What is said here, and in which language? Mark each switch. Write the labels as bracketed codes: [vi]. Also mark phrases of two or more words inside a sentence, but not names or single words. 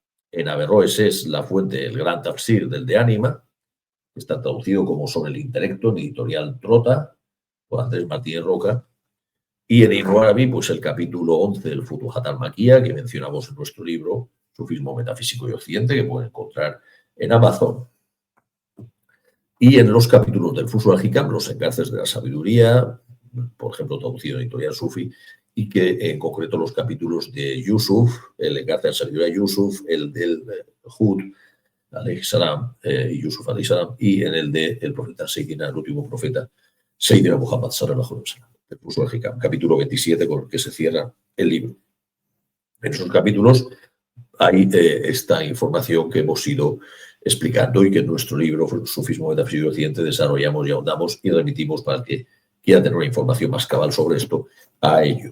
[es] En Averroes es la fuente, el gran tafsir del de Ánima, que está traducido como Sobre el intelecto, en editorial Trota, por Andrés Martínez Roca, y en Ibn Arabi, pues el capítulo 11 del Futuhat al-Maquiyya, que mencionamos en nuestro libro, Sufismo Metafísico y Occidente, que pueden encontrar en Amazon. Y en los capítulos del Fusul al-Hikam, los engarces de la sabiduría, por ejemplo, traducido en editorial Sufi, y que en concreto los capítulos de Yusuf, el engarce de la sabiduría Yusuf, el del Hud, [ar] عليه السلام, [es] Yusuf [ar] عليه السلام, [es] y en el del profeta Seydina, el último profeta, Seydina Muhammad [ar] صلى الله عليه وسلم, [es] el Fusul al-Hikam, capítulo 27, con el que se cierra el libro. En esos capítulos hay esta información que hemos ido explicando y que en nuestro libro, Sufismo Metafísico y Occidente, desarrollamos y ahondamos y remitimos para que quiera tener una información más cabal sobre esto a ello.